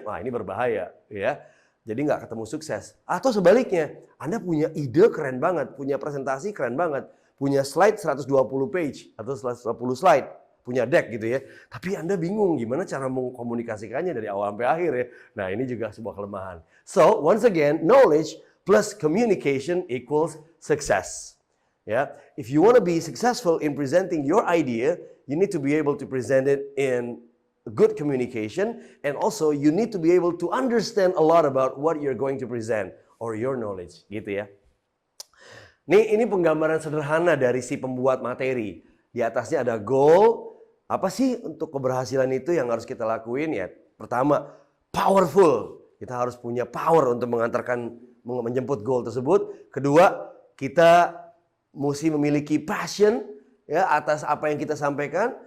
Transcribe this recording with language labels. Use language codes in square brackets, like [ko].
[id] Nah, ini berbahaya, ya. Jadi nggak ketemu sukses. Atau sebaliknya, Anda punya ide keren banget, punya presentasi keren banget, punya slide 120 page atau 120 slide, punya deck gitu ya. Tapi Anda bingung gimana cara mengkomunikasikannya dari awal sampai akhir ya. Nah, ini juga sebuah kelemahan. [en] So, once again, knowledge plus communication equals success. Ya, if you want to be successful in presenting your idea, you need to be able to present it in good communication, and also you need to be able to understand a lot about what you're going to present or your knowledge, [id] gitu ya. Ini penggambaran sederhana dari si pembuat materi. Di atasnya ada goal. Apa sih untuk keberhasilan itu yang harus kita lakuin ya? Pertama, powerful. Kita harus punya power untuk menjemput goal tersebut. Kedua, kita mesti memiliki passion ya atas apa yang kita sampaikan.